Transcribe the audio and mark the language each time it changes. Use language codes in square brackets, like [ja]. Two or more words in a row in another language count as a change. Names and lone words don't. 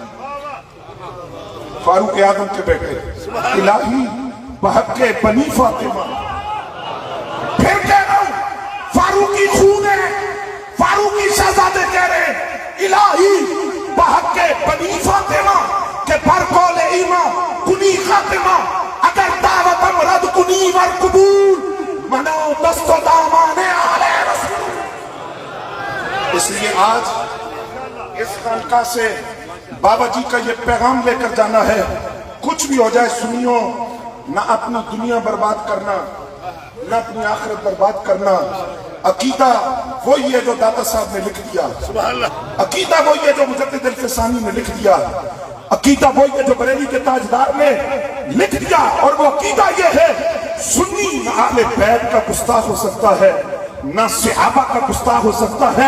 [ur] فاروق اعظم کے بیٹے [fa] الہی بحق بنی فاطمہ، [ur] پھر کہہ رہا ہوں فاروقی خون ہے، فاروقی شہزادے کہہ رہے ہیں [fa] الہی بحق بنی فاطمہ کہ پر قول ایمان کنی خاتمہ، اگر دعوت امرد کنی ور قبول منو دست و دامان آل رسول۔ [ur] اس لیے آج اس خانقاہ سے بابا جی کا یہ پیغام لے کر جانا ہے، کچھ بھی ہو جائے سنیوں، نہ اپنی دنیا برباد کرنا، نہ اپنی آخرت برباد کرنا۔ عقیدہ وہی ہے جو داتا صاحب نے لکھ دیا، عقیدہ وہی ہے جو مجدد الفسانی نے لکھ دیا، عقیدہ وہی ہے جو بریلی کے تاجدار نے لکھ دیا، اور وہ عقیدہ یہ ہے سنی نہ اہل بیت کا گستاخ ہو سکتا ہے، نہ صحابہ کا گستاخ ہو سکتا ہے۔